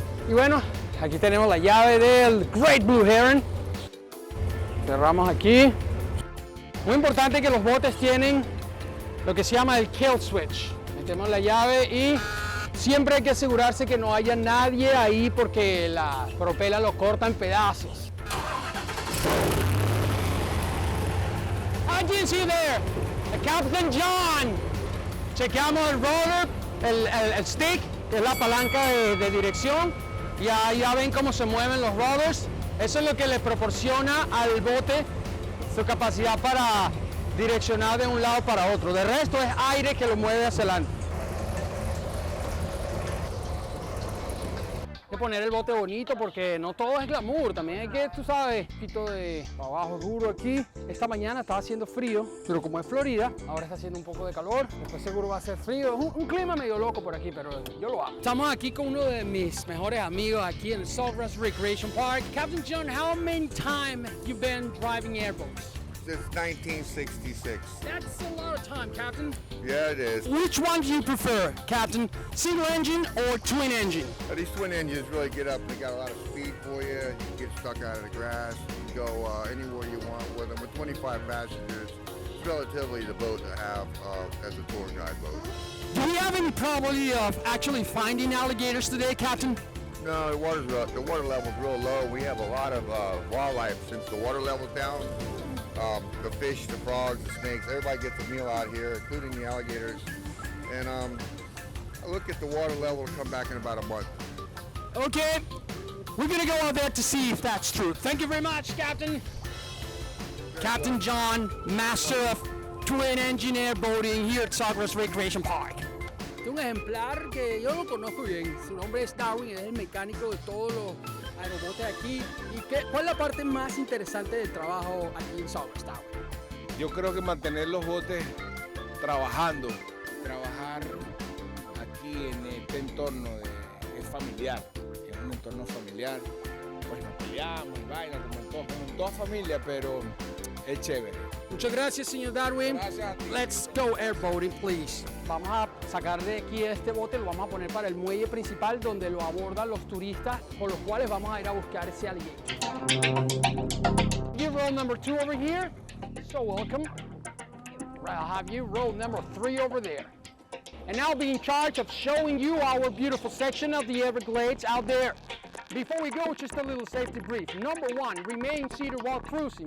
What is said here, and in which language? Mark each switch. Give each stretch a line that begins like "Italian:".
Spanish: Y bueno, aquí tenemos la llave del Great Blue Heron. Cerramos aquí. Muy importante que los botes tienen lo que se llama el kill switch. Metemos la llave y siempre hay que asegurarse que no haya nadie ahí porque la propela lo corta en pedazos.
English: I can see there, Captain John.
Spanish: Chequeamos el roller, el stick, que es la palanca de dirección. Y ahí ya ven cómo se mueven los rollers. Eso es lo que le proporciona al bote su capacidad para direccionar de un lado para otro. De resto es aire que lo mueve hacia adelante. Hay que poner el bote bonito porque no todo es glamour, también hay que, tú sabes, un poquito de trabajo duro aquí. Esta mañana estaba haciendo frío, pero como es Florida, ahora está haciendo un poco de calor, después seguro va a ser frío. Es un clima medio loco por aquí, pero yo lo amo. Estamos aquí con uno de mis mejores amigos aquí en el Sawgrass Recreation Park.
English: Captain John, how many times have you been driving airboats? Since 1966. That's a lot of time, Captain. Yeah, it is. Which one do you prefer, Captain? Single engine or twin engine? These twin engines really get up. They got a lot of speed for you. You can get stuck out of the grass. You can go anywhere you want with them. With 25 passengers, it's relatively the boat to have as a tour guide boat. Do we have any probability of actually finding alligators today, Captain? No, the water level's real low. We have a lot of wildlife since the water level's down. The fish, the frogs, the snakes, everybody gets a meal out here, including the alligators. And I look at the water level to come back in about a month. Okay, we're gonna go out there to see if that's true. Thank you very much, Captain. Captain John, master of twin engine airboating here at Sawgrass Recreation Park.
Spanish: Un ejemplar que yo lo conozco bien, su nombre es Darwin, es el mecánico de todos los aerobotes aquí. ¿Y cuál es la parte más interesante del trabajo aquí en Sawgrass, Darwin? Yo creo que mantener los botes trabajando, trabajar aquí en este entorno es familiar, es un entorno familiar, pues nos peleamos y vaina como en toda familia, pero es chévere. Muchas gracias, señor Darwin. Gracias a ti.
English: Let's go airboating, please.
Spanish: Vamos a sacar de aquí este bote, lo vamos a poner para el muelle principal donde lo abordan los turistas con los cuales vamos a ir a buscar ese alligator.
English: You roll number 2 over here. So welcome. I'll have you roll number 3 over there. and I'll be in charge of showing you our beautiful section of the Everglades out there. Before we go, just a little safety brief. Number 1, remain seated while cruising.